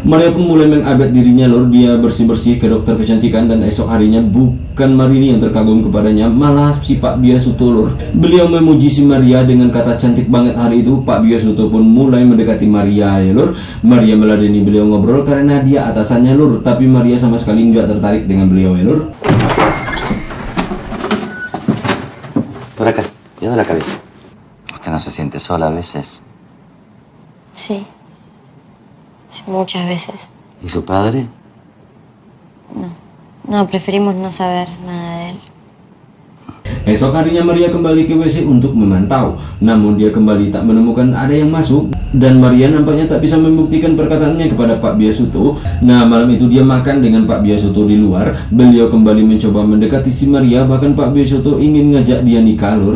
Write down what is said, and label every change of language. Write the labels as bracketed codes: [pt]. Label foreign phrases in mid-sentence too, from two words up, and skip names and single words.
[id] Maria pun mulai mengupdate dirinya lur. Dia bersih-bersih ke dokter kecantikan, dan esok harinya bukan Marini yang terkagum kepadanya, malah si Pak Biasuto lur. Beliau memuji si Maria dengan kata cantik banget hari itu. Pak Biasuto pun mulai mendekati Maria ya lur. Maria meladeni beliau ngobrol karena dia atasannya lur, tapi Maria sama sekali nggak tertarik dengan beliau ya lur. [es] Por acá, cuidado la cabeza. ¿Usted no se siente sola a veces? Sí. Sí, muchas veces. ¿Y su padre? No, preferimos no saber nada de él. [id] Esok harinya Maria kembali ke WC untuk memantau, namun dia kembali tak menemukan ada yang masuk, dan Maria nampaknya tak bisa membuktikan perkataannya kepada Pak Biasuto. Nah, malam itu dia makan dengan Pak Biasuto di luar. Beliau kembali mencoba mendekati si Maria, bahkan Pak Biasuto ingin ngajak dia nikah lur.